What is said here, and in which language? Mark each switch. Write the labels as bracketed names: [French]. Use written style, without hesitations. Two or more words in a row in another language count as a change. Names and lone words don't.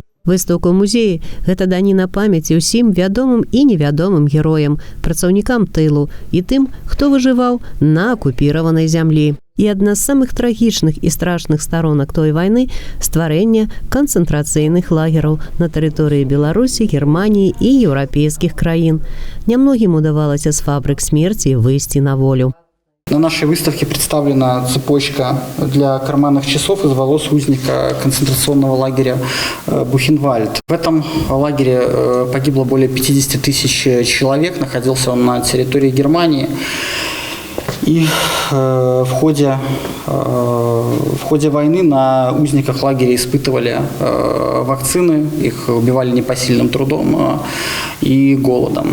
[Belarusian] Выстаўка ў музеі – гэта даніна памяці ўсім вядомым і невядомым героям, працаўнікам тылу і тым, хто выжываў на акупіраванай зямлі. І адна з самых трагічных і страшных старонак той вайны – стварэнне канцэнтрацыйных лагераў на тэрыторыі Беларусі, Германіі і еўрапейскіх краін. Нямногім удавалася з фабрык смерці выйсці на волю. [Russian] На нашей выставке представлена цепочка для карманных часов из волос узника концентрационного лагеря Бухенвальд. В этом лагере погибло более 50 тысяч человек, находился он на территории Германии. И в ходе войны на узниках лагеря испытывали вакцины, их убивали непосильным трудом и голодом.